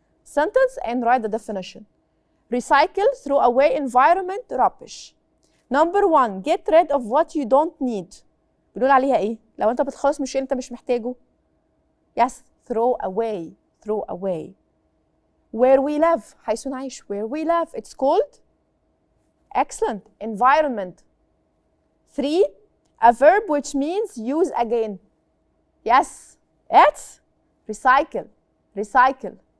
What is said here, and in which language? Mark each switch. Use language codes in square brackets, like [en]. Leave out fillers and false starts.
[en] Sentence and write the definition. Recycle, throw away, environment, rubbish. Number one, get rid of what you don't need. [ar] بنقول عليها ايه؟ لو انت بتخلص من شيء انت مش محتاجه. [en] Yes, throw away, throw away. Where we live, [ar] حيث نعيش. [en] Where we live, it's called excellent, environment. Three, a verb which means use again. Yes, it's recycle, recycle.